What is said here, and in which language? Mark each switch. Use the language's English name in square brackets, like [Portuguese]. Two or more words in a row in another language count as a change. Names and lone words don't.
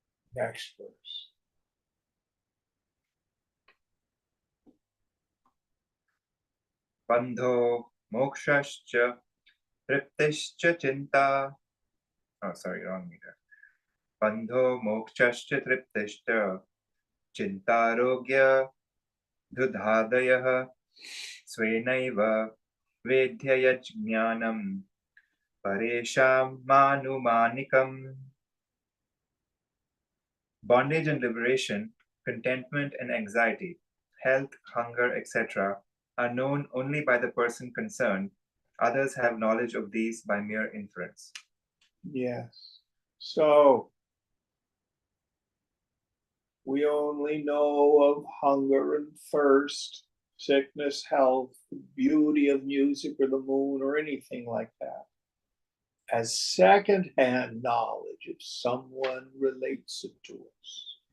[English] Next verse. [Sanskrit] बन्धो मोक्षश्च तृप्तिश्च चिन्ता. [English] Oh, sorry, wrong meter. [Sanskrit] बन्धो मोक्षश्च तृप्तिश्च चिन्तारोग्य क्षुदादयः स्वेनैव वेद्यते ज्ञानं परेषामनुमानिकम्. [English] Bondage and liberation, contentment and anxiety, health, hunger, etc., are known only by the person concerned. Others have knowledge of these by mere inference. Yes. So we only know of hunger and thirst, sickness, health, the beauty of music or the moon or anything like that as secondhand knowledge if someone relates it to us.